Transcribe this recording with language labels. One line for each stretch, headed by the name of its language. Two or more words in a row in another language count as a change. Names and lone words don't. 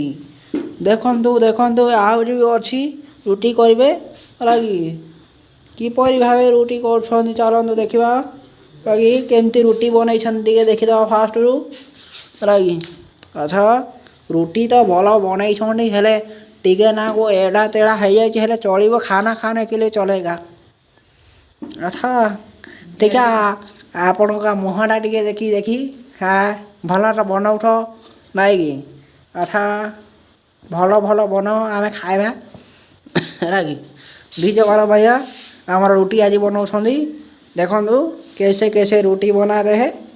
Odia: ଦେଖନ୍ତୁ ଦେଖନ୍ତୁ ଆହୁରି ବି ଅଛି ରୁଟି କରିବେ ଲାଗି କିପରି ଭାବେ ରୁଟି କରୁଛନ୍ତି ଚାଲନ୍ତୁ ଦେଖିବା ଲାଗି କେମିତି ରୁଟି ବନେଇଛନ୍ତି ଟିକେ ଦେଖିଦେବା ଫାଷ୍ଟରୁ ଲାଗି। ଆଚ୍ଛା ରୁଟି ତ ଭଲ ବନେଇଛନ୍ତି ହେଲେ ଟିକେ ନାକୁ ଏଡ଼ା ତେଡ଼ା ହେଇଯାଇଛି ହେଲେ ଚଳିବ
Hindi: खाना खाने के लिए चलेगा।
Odia: ଆଚ୍ଛା ଟିକେ ଆପଣଙ୍କ ମୁହଁଟା ଟିକେ ଦେଖି ଭଲରେ ବନଉଥ ନାଇଁ କି ଆଚ୍ଛା ଭଲ ଭଲ ବନାଅ ଆମେ ଖାଇବା ହେଲା କି ବିଜୟ ଭैया ଆମର ରୁଟି ଆଜି ବନାଉଛନ୍ତି ଦେଖନ୍ତୁ
Hindi: कैसे कैसे
Odia: ରୁଟି
Hindi: बनाते हैं।